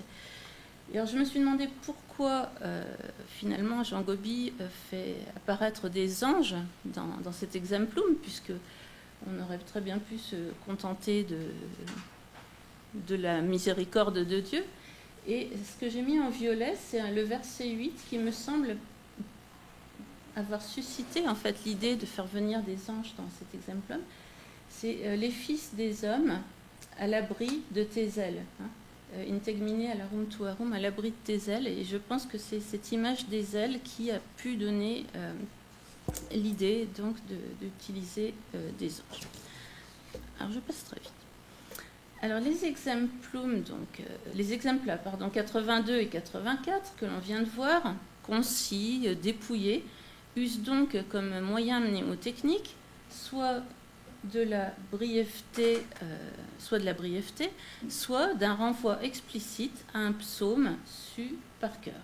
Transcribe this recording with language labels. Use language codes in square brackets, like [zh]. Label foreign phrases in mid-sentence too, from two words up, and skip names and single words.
[fr] Et alors, je me suis demandé pourquoi, finalement, Jean Gobi fait apparaître des anges dans cet exemplum, puisque on aurait très bien pu se contenter de la miséricorde de Dieu. Et ce que j'ai mis en violet, c'est le verset 8 qui me semble avoir suscité en fait l'idée de faire venir des anges dans cet exemplum, c'est les fils des hommes à l'abri de tes ailes. [la] Integmine alarum tuarum, [fr] à l'abri de tes ailes. Et je pense que c'est cette image des ailes qui a pu donner l'idée donc d'utiliser des anges. Alors je passe très vite. Alors les exemplum, donc les exempla, 82 et 84 que l'on vient de voir, concis, dépouillés, usent donc comme moyen mnémotechnique soit de la brièveté, soit d'un renvoi explicite à un psaume su par cœur.